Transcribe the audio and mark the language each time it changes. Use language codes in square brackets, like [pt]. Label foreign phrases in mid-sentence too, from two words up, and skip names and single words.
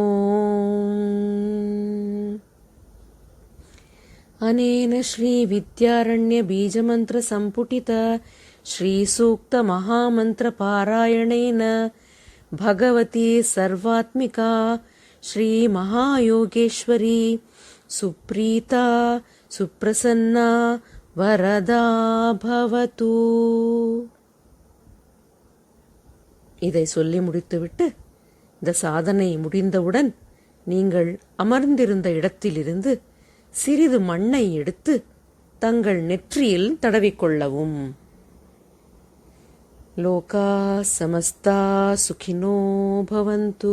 [sa] अनेन श्रीविद्यारण्यबीजमन्त्रसम्पुटित श्रीसूक्तमहामन्त्रपारायणेन भगवती सर्वात्मिका श्रीमहायोगेश्वरी सुप्रीता सुप्रसन्ना वरदा भवतु। [ta] இதை சொல்லி முடித்துவிட்டு, இந்த சாதனை முடிந்தவுடன் நீங்கள் அமர்ந்திருந்த இடத்திலிருந்து சிறிது மண்ணை எடுத்து தங்கள் நெற்றியில் தடவிக்கொள்ளவும். [sa] लोकाः समस्ताः सुखिनो भवन्तु.